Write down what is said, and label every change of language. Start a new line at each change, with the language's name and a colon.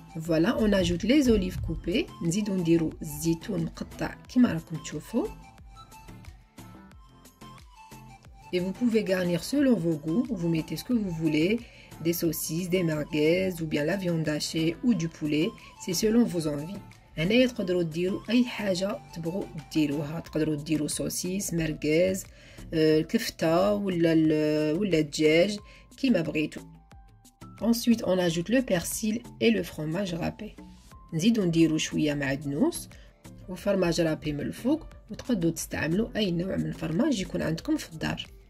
French: Voilà, on ajoute les olives coupées.
Arabic: نزيدو نديرو الزيتون مقطع كيما راكم تشوفوا.
French: Et vous pouvez garnir selon vos goûts. Vous mettez ce que vous voulez, des saucisses, des merguez ou bien la viande hachée ou du poulet. C'est selon vos envies.
Arabic: هنايا تقدروا ديروا اي حاجه تبغوا ديروها. تقدروا ديروا سوسيس مرغاز كفته ولا الدجاج كيما بغيتوا.
French: Ensuite, on ajoute le persil et le fromage râpé.
Arabic: نزيدو نديرو شويه معدنوس وفرماج رابي من الفوق وتقدروا تستعملوا اي نوع من الفرماج يكون عندكم في الدار.